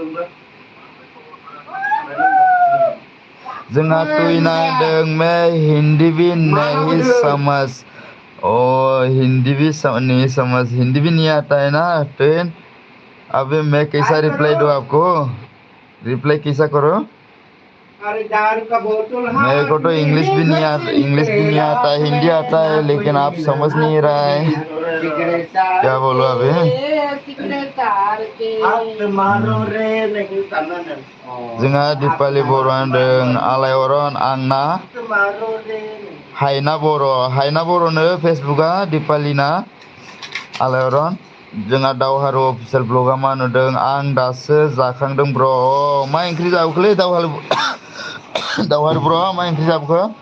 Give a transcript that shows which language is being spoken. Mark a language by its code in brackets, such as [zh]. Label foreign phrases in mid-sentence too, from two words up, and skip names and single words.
[hi] जोंहा टुइना होनदों मैं हिंदी भी नहीं समझ हिंदी भी नहीं आता है ना टुइन अभी मैं कैसा रिप्लाई दूँ आपको रिप्लाई कैसा करो मेरे को तो इंग्लिश भी नहीं आता हिंदी आता है लेकिन आप समझ नहीं रहा है क्या बोलो अभी [brx] जोंहा दिपालि बर' होनदों आलायअरन आंना हायना बर'नो फेसबुकआ दिपालिना आलायअरन जोंहा दावहारु अफिसियेल ब्लगआ मा होनदों आं दासो जाखांदों ब्र मा ओंख्रि जाबोखोलै दावहारु ब्र मा ओंख्रि जाबोखो